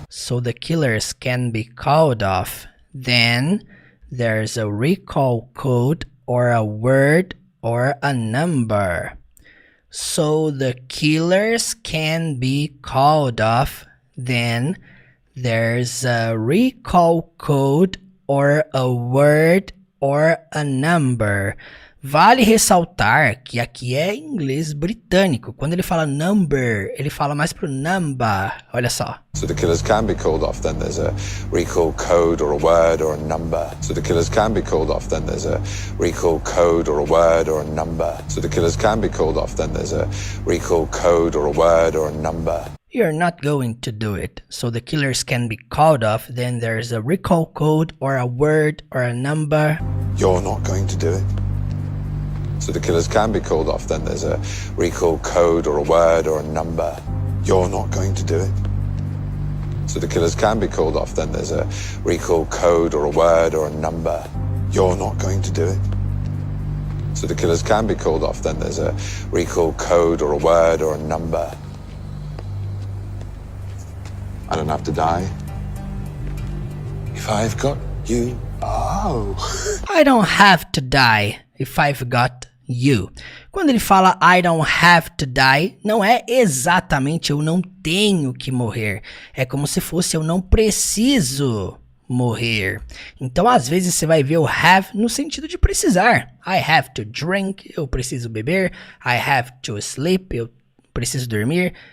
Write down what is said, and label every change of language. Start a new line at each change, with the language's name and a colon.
English: So the killers can be called off, then there's a recall code or a word or a number. So the killers can be called off, then there's a recall code or a word or a number.
Portuguese: Vale ressaltar que aqui é inglês britânico. Quando ele fala number, ele fala mais pro number. Olha só.
English: So the killers can be called off, then there's a recall code or a word or a number. So the killers can be called off, then there's a recall code or a word or a number. So the killers can be called off, then there's a recall code or a word or a number. You're not going to do it. So the killers can be called off, then there's a recall code or a word or a number. You're not going to do it. So the killers can be called off, then there's a recall code or a word or a number. You're not going to do it. So the killers can be called off, then there's a recall code or a word or a number. You're not going to do it. So the killers can be called off, then there's a recall code or a word or a number. I don't have to die if I've got you. Oh. I don't have to die if I've got you.
Portuguese: Quando ele fala
English: I don't have to die,
Portuguese: não é exatamente eu não tenho que morrer. É como se fosse eu não preciso morrer. Então, às vezes, você vai ver o have no sentido de precisar.
English: I have to drink,
Portuguese: eu preciso beber.
English: I have to sleep,
Portuguese: eu preciso dormir.